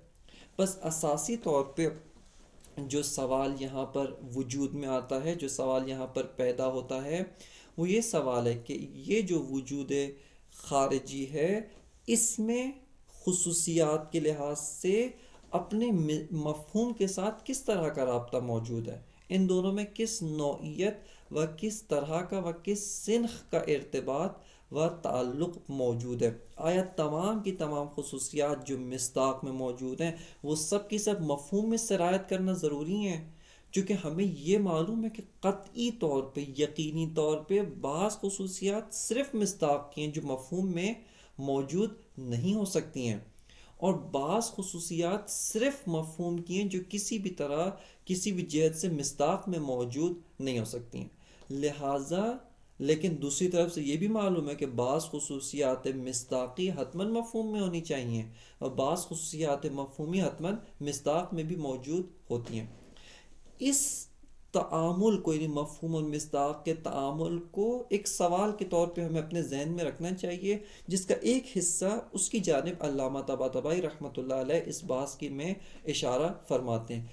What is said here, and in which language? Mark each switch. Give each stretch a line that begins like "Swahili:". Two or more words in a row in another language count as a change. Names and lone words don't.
Urdu: بس اساسی طور پہ جو سوال یہاں پر وجود میں آتا ہے، جو سوال یہاں پر پیدا ہوتا ہے وہ یہ سوال ہے کہ یہ جو وجود خارجی ہے اس میں خصوصیات کے لحاظ سے اپنے مفہوم کے ساتھ کس طرح کا رابطہ موجود ہے، ان دونوں میں کس نوعیت و کس طرح کا و کس سنخ کا ارتباط و تعلق موجود ہے، آیا تمام کی تمام خصوصیات جو مصداق میں موجود ہیں وہ سب کی سب مفہوم میں سرایت کرنا ضروری ہیں، چونکہ ہمیں یہ معلوم ہے کہ قطعی طور پہ یقینی طور پہ بعض خصوصیات صرف مصداق کی ہیں جو مفہوم میں موجود نہیں ہو سکتی ہیں، اور بعض خصوصیات صرف مفہوم کی ہیں جو کسی بھی طرح کسی بھی جہت سے مصداق میں موجود نہیں ہو سکتی ہیں، لہٰذا لیکن دوسری طرف سے یہ بھی معلوم ہے کہ بعض خصوصیات مصداقی حتماً مفہوم میں ہونی چاہیے اور بعض خصوصیات مفہومی حتماً مصداق میں بھی موجود ہوتی ہیں۔ اس تعامل کو یعنی مفہوم اور مصداق کے تعامل کو ایک سوال کے طور پہ ہمیں اپنے ذہن میں رکھنا چاہیے، جس کا ایک حصہ اس کی جانب علامہ طباطبائی رحمۃ اللہ علیہ اس بات کی میں اشارہ فرماتے ہیں،